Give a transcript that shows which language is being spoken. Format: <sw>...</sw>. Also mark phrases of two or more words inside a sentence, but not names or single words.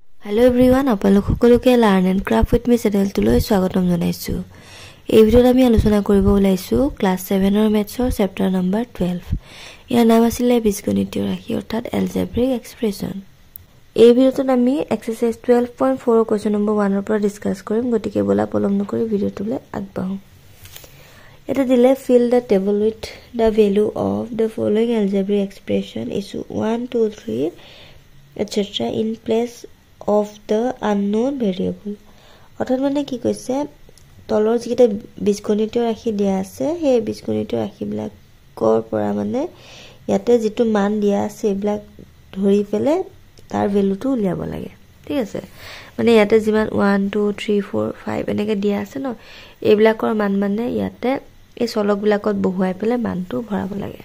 <en>Hello everyone,</en> <as>আপোনালোক সকলোকে Learn and Craft with me চেনেলটোলৈ স্বাগতম জনাইছো। এই ভিডিঅ'ত আমি আলোচনা কৰিব ওলাইছো ক্লাছ 7 ৰ মেথছৰ</as> <en>chapter number</en> <as>12। ইয়াৰ নাম আছিল বীজগণিতীয় ৰাশি অৰ্থাৎ</as> <en>algebraic expression.</en> <as>এই ভিডিঅ'টোত আমি</as> <en>exercise 12.4 question number</en> <as>1 ৰ পৰা ডিসকাস কৰিম। গতিকে বলা পলম নকৰি ভিডিঅ'টোলৈ আগবাঢ়ো। এটা দিলে</as> <en>fill the table with the value of the following algebraic expression is 1 2 3 etc. in place of the unknown variable.</en> <as>অর্থাৎ মানে কি কৈছে তলৰ যিটা বীজগণিতীয় ৰাশি দিয়া আছে সেই বীজগণিতীয় ৰাশিবিলাকৰ পৰা মানে ইয়াতে যেটো মান দিয়া আছে এইবিলাক ধৰি পেলে তাৰ ভ্যালুটো উলিয়াব লাগে। ঠিক আছে, মানে ইয়াতে যিমান 1 2 3 4 5 এনেকে দিয়া আছে ন, এইবিলাকৰ মান মানে ইয়াতে এই চলকবিলাকত বহুৱাই পেলে মানটো ভৰাব লাগে।</as>